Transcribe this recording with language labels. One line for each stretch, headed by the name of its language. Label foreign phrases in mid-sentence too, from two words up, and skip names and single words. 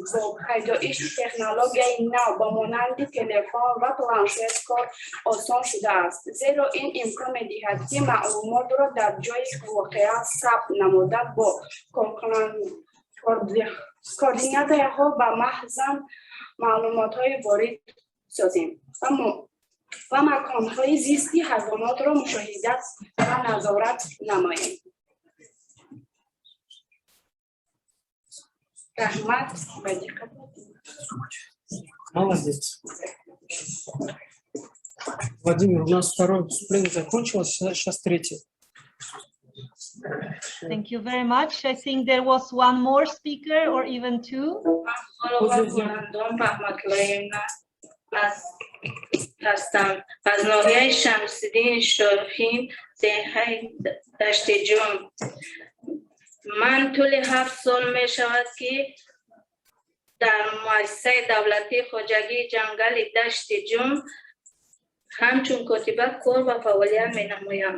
Tajik: با پیدایش تکنولوژی نو با مانند تلفن و پلانشت کار آسان شده است، زیرا این امکان می‌دهد که معلومات را در جای واقعه ثبت نموده با کوردینات‌ها و محض معلومات‌های وارد سازیم و مکان‌های زیستی حیوانات را مشاهده و نظارت نماییم. رحمت و دقت.
Russian: Молодец. Владимир, у нас второе выступление закончилось, сейчас третье.
English: Thank you very much. I think there was one more speaker or even two.
Tajik: هستم از ناحیه شمس‌الدین شارخین دهه دشت جم. من طول 7 سال می شود که در مؤسسه دولتی خواجگی جنگل دشت جم همچون کاتبه کار و فعالیت می نمایم.